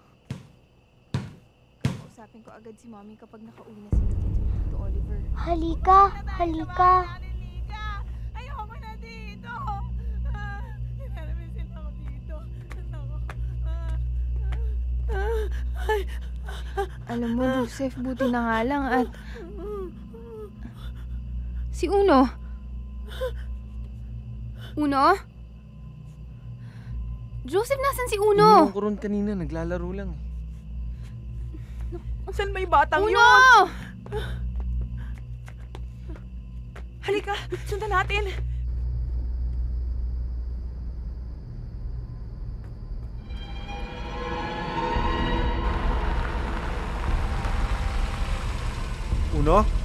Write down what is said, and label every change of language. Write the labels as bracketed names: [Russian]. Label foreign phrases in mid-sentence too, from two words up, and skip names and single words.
[Filipino] Kausapin ko agad si Mommy kapag nakauwi na sila dito, Oliver. Halika, halika. Ayoko na dito. Namisin ako dito. Alam mo, Joseph, buti na nga lang at... Si Uno? Uno? Joseph, nasan si Uno? Iniwan ko ron kanina, naglalaro lang. Saan may batang Uno! yun? Halika, sundan natin. Uno?